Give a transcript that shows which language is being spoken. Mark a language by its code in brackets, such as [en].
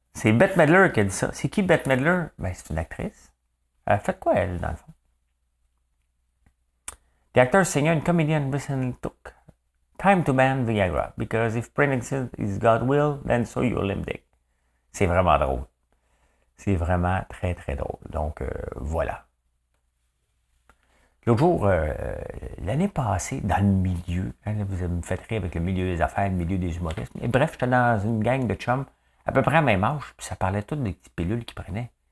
[fr] C'est Bette Midler qui a dit ça. C'est qui Bette Midler? C'est une actrice. Elle fait quoi, elle, dans le fond? [en] The actor, singer, and comedian recently took time to ban Viagra, because if pregnancy is God's will, then so your limp dick. [fr] C'est vraiment drôle. C'est vraiment très, très drôle. Donc, voilà. L'autre jour, l'année passée, dans le milieu, hein, vous me faites rire avec le milieu des affaires, le milieu des humoristes. Et bref, j'étais dans une gang de chums, à peu près à même âge, puis ça parlait toutes des petites pilules qu'ils prenaient.